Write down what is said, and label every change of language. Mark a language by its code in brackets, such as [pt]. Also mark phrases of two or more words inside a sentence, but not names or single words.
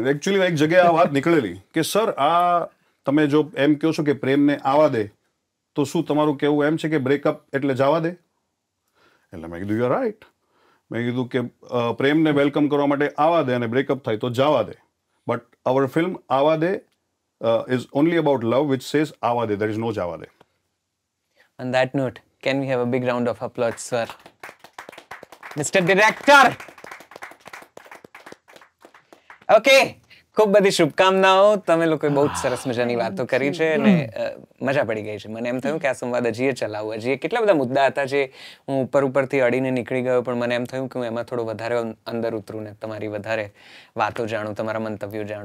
[gu] એકચ્યુઅલી એક જગ્યાએ આ વાત નીકળેલી કે સર આ તમે જો એમ કહો છો કે પ્રેમને આવવા દે, તો શું તમારું કહેવું એમ છે કે બ્રેકઅપ એટલે જવા દે? એટલે મેં કીધું [en] you are right. [gu] મેં કીધું કે પ્રેમને વેલકમ કરવા માટે આવવા દે અને બ્રેકઅપ થાય તો જવા દે, [en] but our film [gu] આવવા દે [en] is only about love, which says [gu] આવવા દે, [en] there is no [gu] જવા દે. [en] On that note, can we have a big round of applause, sir? Mr. Director! [gu] Okay, ખૂબ બધી શુભકામનાઓ. તમે લોકોએ બહુ જ સરસ મજાની વાતો કરી છે અને મજા પડી ગઈ છે. મને એમ થયું કે આ સંવાદ હજીએ ચલાવવું. હજીએ કેટલા બધા મુદ્દા હતા જે હું ઉપરથી અડીને નીકળી ગયો, પણ મને એમ થયું કે હું એમાં થોડો વધારે અંદર ઉતરું ને તમારી વધારે વાતો જાણું, તમારા મંતવ્યો જાણું.